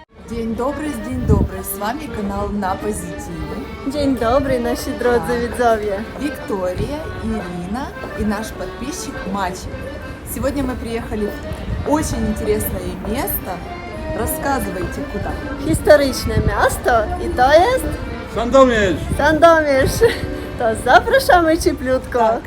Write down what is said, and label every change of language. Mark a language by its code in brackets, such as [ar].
[pl] Dzień dobry, z wami kanał Na Позитиве. Dzień dobry nasi drodzy widzowie. [ru] Виктория, Ирина и наш подписчик Мачи. Сегодня мы приехали в очень интересное место. Рассказывайте, куда. [pl] Historyczne miasto i to jest Sandomierz! Sandomierz. To zapraszamy cieplutko.